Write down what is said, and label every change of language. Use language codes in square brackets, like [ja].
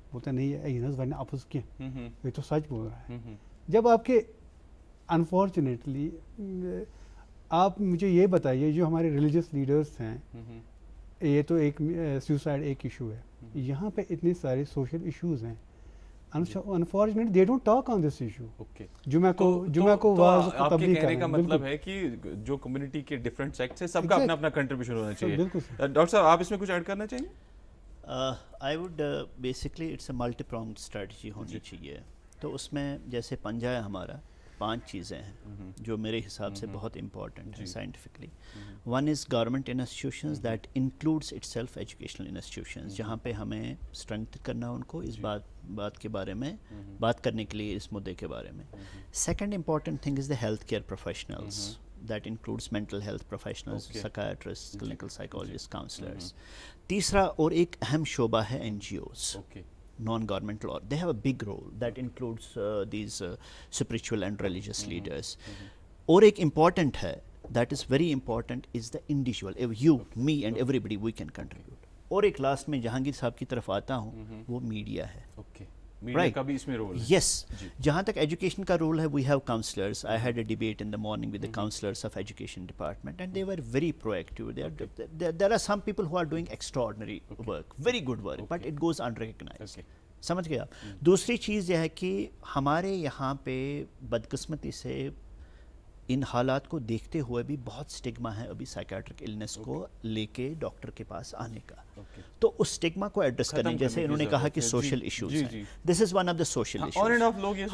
[ur] بولتا نہیں ہے اپوز کیا, یہ تو سچ بول رہا ہے. جب آپ کے انفارچونیٹلی, آپ مجھے یہ بتائیے جو ہمارے ریلیجیس لیڈرس ہیں, یہ تو ایک سوسائڈ ایک ایشو ہے, یہاں پہ اتنے سارے سوشل ایشوز ہیں. [en] Unfortunately, they don't talk on this issue. Okay. [ur] جمعہ کو واز کو تبلیغ کہنے کا مطلب ہے کہ جو کمیونٹی کے ڈفرینٹ سیکٹس ہیں سب کا اپنا اپنا کنٹریبیوشن ہونا چاہیے. ڈاکٹر صاحب آپ اس میں کچھ ایڈ کرنا چاہیں گے؟ [en] I would basically it's a multi pronged strategy [ur] ہونی چاہیے. تو اس میں جیسے پنجہ ہے ہمارا 5 چیزیں ہیں جو میرے حساب سے بہت امپورٹنٹ ہیں scientifically. [en] one is government institutions that includes it self educational institutions, [ur] جہاں پہ ہمیں اسٹرینتھ کرنا ان کو اس بات کے بارے میں بات کرنے کے لیے, اس مدعے کے بارے میں. [en] Second important thing is the health care professionals, that includes mental health professionals, psychiatrist, clinical psychologist, counsellors. [ur] تیسرا اور ایک اہم شعبہ ہے [en] NGOs, non-governmental, or they have a big role that includes these spiritual and religious leaders. [ur] اور ایک [en] important ہے, that is very important, is the individual. If you, me and everybody, we can contribute. [ur] اور ایک last میں جہانگیر صاحب کی طرف آتا ہوں, وہ میڈیا ہے. میڈیا کا بھی اس میں رول ہے. [en] Yes. [ur] جہاں تک ایجوکیشن کا رول ہے, [en] we have counselors. I had a debate in the morning with the counselors of education department, and they were very proactive. There are some people who are doing extraordinary work, very good work, but it goes unrecognized. [ur] سمجھ گئے آپ. دوسری چیز یہ ہے کہ ہمارے یہاں پہ بدقسمتی سے ان حالات کو دیکھتے ہوئے بھی بہت سٹگما ہے ابھی سائیکیاٹرک النس کو لے کے ڈاکٹر کے پاس آنے کا. تو اس سٹگما کو ایڈریس کرنے, جیسے انہوں نے کہا کہ سوشل ایشوز ہیں, [en] This is one of the social issues.